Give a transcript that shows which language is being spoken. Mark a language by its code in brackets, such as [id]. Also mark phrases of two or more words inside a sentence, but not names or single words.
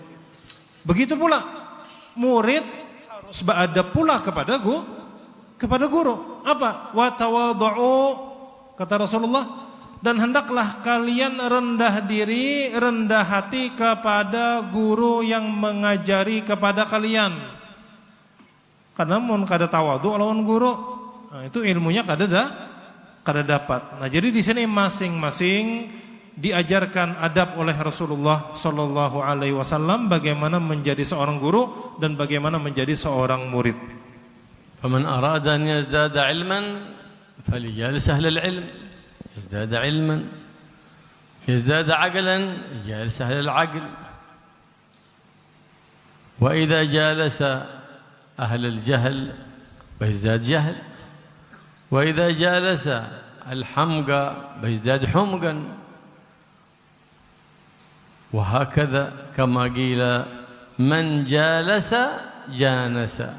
[id] Begitu pula murid harus beradab pula kepada guru. Apa? [ar] Wa tawadhu, [id] kata Rasulullah, dan hendaklah kalian rendah diri, rendah hati kepada guru yang mengajari kepada kalian. Karena mun kada tawadhu lawan guru, nah, itu ilmunya kada dapat. Nah, jadi di sini masing-masing diajarkan adab oleh Rasulullah [ar] Sallallahu Alaihi Wasallam [id] bagaimana menjadi seorang guru dan bagaimana menjadi seorang murid. [ar] فمن أراد أن يزداد علما فليجالس أهل العلم، يزداد علما، يزداد عقلا يجالس أهل العقل، وإذا جالس أهل الجهل فيزداد جهل، وإذا جالس الحمقى فيزداد حمقا، وهكذا كما قيل من جالس جانس.